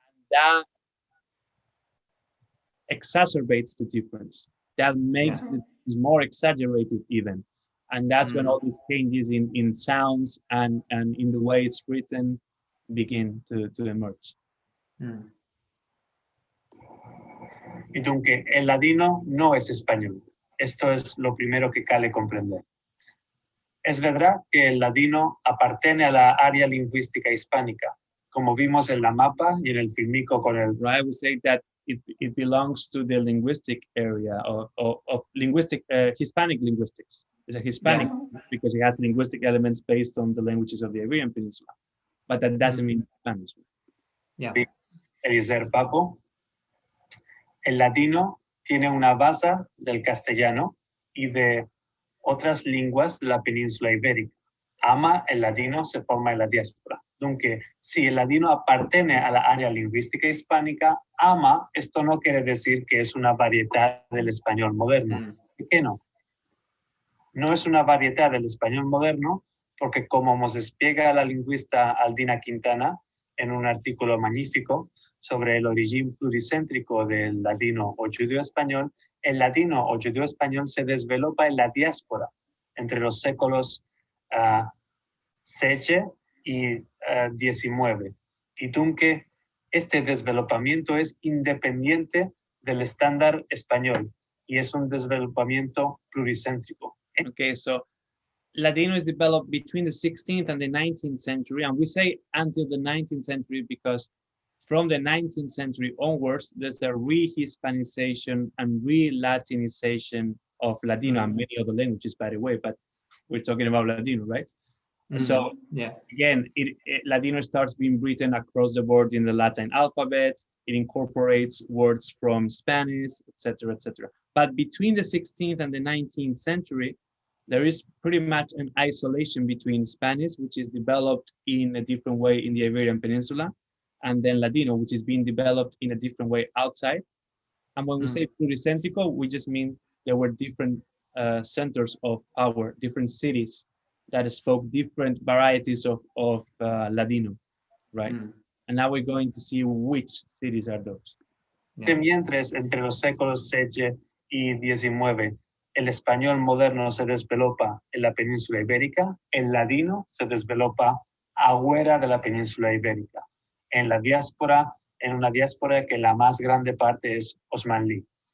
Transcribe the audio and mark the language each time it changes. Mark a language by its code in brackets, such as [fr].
[en] That exacerbates the difference. That makes it more exaggerated even. And that's when all these changes in sounds and in the way it's written begin to emerge. [lad] Y dunque, el ladino no es español. Esto es lo primero que cal comprender. Es verdad que el ladino appartiene a la área lingüística hispánica, como vimos en la mapa y en el filmico con el... [en] Right, I would say that it belongs to the linguistic area of linguistic, Hispanic linguistics. It's a Hispanic because it has linguistic elements based on the languages of the Iberian Peninsula. But that doesn't mean Spanish. [lad] Eliezer Papo, el latino tiene una base del castellano y de otras lenguas de la península ibérica, ama el ladino se forma en la diáspora. Dunque, si el ladino appartiene a la área lingüística hispánica, ama, esto no quiere decir que es una variedad del español moderno. ¿Por qué no? No es una variedad del español moderno porque, como nos explica la lingüista Aldina Quintana en un artículo magnífico sobre el origen pluricéntrico del ladino o judeo-español, el ladino o judeo-español se desvelopa en la diáspora entre los séculos 7 y 19. Y dunque, este desvelopamiento es independiente del estándar español y es un desvelopamiento pluricéntrico. [en] Okay, so Ladino is developed between the 16th and the 19th century, and we say until the 19th century because from the 19th century onwards, there's a re-Hispanization and re-Latinization of Ladino and many other languages, by the way, but we're talking about Ladino, right? So again, Ladino starts being written across the board in the Latin alphabet. It incorporates words from Spanish, etc., etc. But between the 16th and the 19th century, there is pretty much an isolation between Spanish, which is developed in a different way in the Iberian Peninsula, and then Ladino, which is being developed in a different way outside. And when we say pluricéntrico, we just mean there were different centers of power, different cities that spoke different varieties of Ladino, right? And now we're going to see which cities are those. [lad] Mientras entre los séculos 7 y 19 el español moderno se desvelopa en la península ibérica, el ladino se desvelopa afuera de la península ibérica, en la diáspora, en una diáspora que la más grande parte es osmanlí.